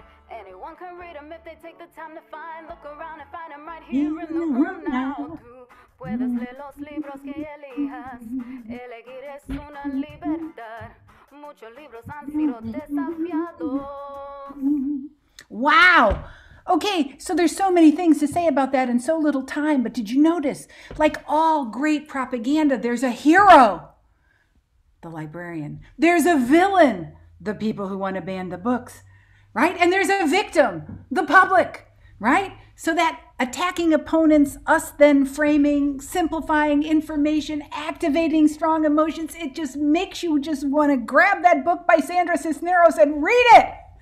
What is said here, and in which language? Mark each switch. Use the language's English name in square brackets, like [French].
[English] Anyone can read them if they take the time to find. Look around and find them right here in the room now. [Spanish] Tú puedes leer los libros que elijas. Elegir es una libertad. Muchos libros han sido desafiados. [English] Wow. Okay, so there's so many things to say about that in so little time, but did you notice, like all great propaganda, there's a hero, the librarian. There's a villain, the people who want to ban the books, right? And there's a victim, the public, right? So that attacking opponents, us then framing, simplifying information, activating strong emotions, it just makes you just want to grab that book by Sandra Cisneros and read it.